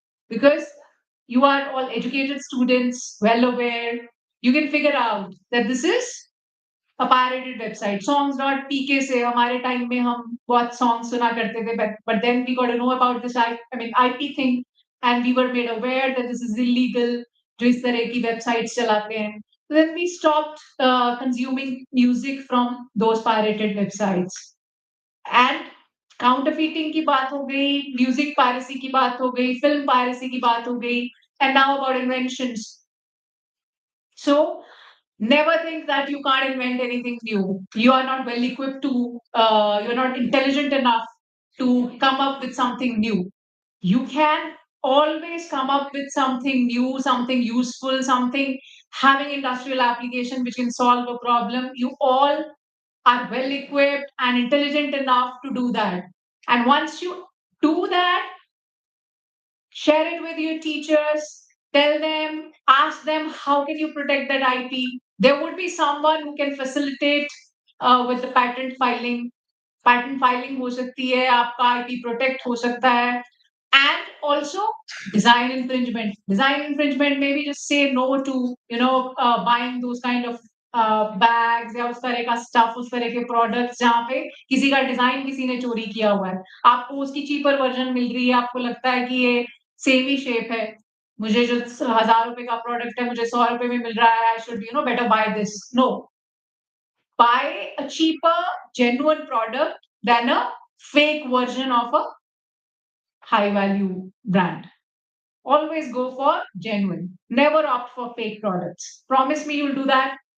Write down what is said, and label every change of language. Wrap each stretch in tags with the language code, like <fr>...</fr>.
<en>Because you are all educated students, well aware, you can figure out that this is a pirated website. Songs.pk</en> <hi>से हमारे time में हम बहुत songs सुना करते थे,</hi> <en>but then we got to know about this IP thing, and we were made aware that this is illegal.</en> <hi>जो इस तरह की websites चलाते हैं.</hi> <en>Then we stopped consuming music from those pirated websites.</en> <hi>And counterfeiting की बात हो गई, music piracy की बात हो गई, film piracy की बात हो गई,</hi> <en>and now about inventions. So never think that you can't invent anything new. You are not well equipped to, you're not intelligent enough to come up with something new. You can always come up with something new, something useful, something having industrial application which can solve a problem. You all are well equipped and intelligent enough to do that. And once you do that, share it with your teachers, tell them, ask them, how can you protect that IP? There would be someone who can facilitate with the patent filing.</en> <hi>Patent filing हो सकती है, आपका IP protect हो सकता है.</hi> <en>And also design infringement. Design infringement, maybe just say no to, buying those kind of bags</en> <hi>या उस तरह का stuff, उस तरह के products जहाँ पे किसी का design किसी ने चोरी किया हुआ है. आपको उसकी cheaper version मिल रही है, आपको लगता है कि ये सेम ही शेप है, मुझे जो 1000 रुपए का प्रोडक्ट है मुझे 100 रुपए में मिल रहा है,</hi> <en>I should better buy this. No, buy a cheaper genuine product than a fake version of a high value brand. Always go for genuine, never opt for fake products. Promise me you'll do that.</en>